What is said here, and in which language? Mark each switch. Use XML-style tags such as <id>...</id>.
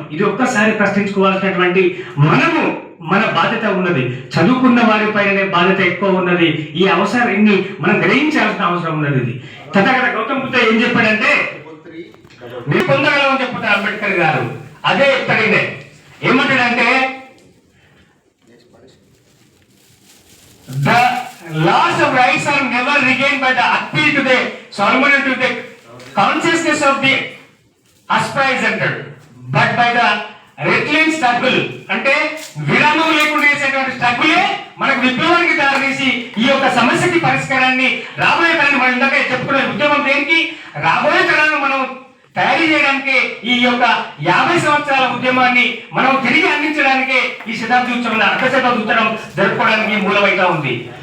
<te>ఇది ఒక్కసారి ప్రశ్నించుకోవాల్సినటువంటి మన బాధ్యత ఉన్నది. చదువుకున్న వారిపైనే బాధ్యత ఎక్కువ ఉన్నది. ఈ అవసరాన్ని మనం గ్రహించాల్సిన అవసరం ఉన్నది. ఇది తథాగత గౌతమ్ బుద్ధ ఏం చెప్పాడంటే, మీరు పొందగలమని చెప్తారు అంబేద్కర్ గారు. అదే చెప్తాడే. ఏమంటాడంటే,</te> <en>the laws of rights are never regained by the appeal to the Solomon to the consciousness of the aspirant, but by the relentless struggle.</en> <te>అంటే విరామం లేకుండా చేసేటువంటి స్ట్రగులే మనకు విప్లవానికి దారితీసి ఈ యొక్క సమస్యకి పరిష్కారాన్ని, రాబోయే తరాన్ని, మనం ఇందాక చెప్పుకునే ఉద్యమం దేనికి? రాబోయే తరాన్ని మనం తయారు చేయడానికి, ఈ యొక్క 50 సంవత్సరాల ఉద్యమాన్ని మనం తిరిగి అందించడానికి ఈ శతాబ్ది ఉత్సవం, అర్ధశతాబ్ది ఉత్సవం జరుపుకోవడానికి మూలమైతా ఉంది.</te>